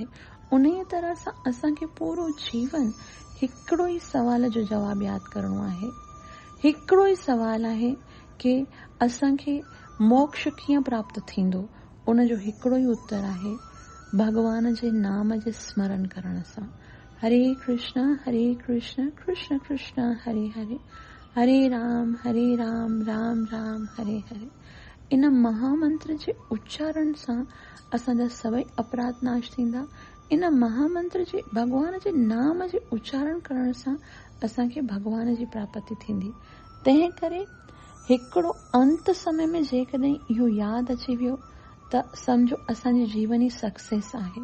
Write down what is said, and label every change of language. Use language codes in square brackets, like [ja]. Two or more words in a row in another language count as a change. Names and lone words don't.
[sd] उन ई तरह सां असांखे पूरो जीवन हिकिड़ो ई सवाल जो जवाबु यादि करणो आहे। हिकिड़ो ई सवाल आहे कि असांखे मोक्ष कीअं प्राप्त थींदो। उन जो हिकिड़ो ई उत्तर आहे, भगवान जे नाम जे स्मरण करण सां। [sa] हरे कृष्ण कृष्ण कृष्ण हरे हरे, हरे राम राम राम हरे हरे। [sd] इन महामंत्र जे उच्चारण सां असांजा सभई अपराध नाश थींदा। इन महामंत्र जे भगवान जे नाम जे उच्चारण करण सां असांखे भगवान जी प्राप्ति थींदी। तंहिं करे हिकिड़ो अंत समय में जेकॾहिं इहो यादि अची वियो त सम्झो असांजी जीवन ई सक्सेस आहे।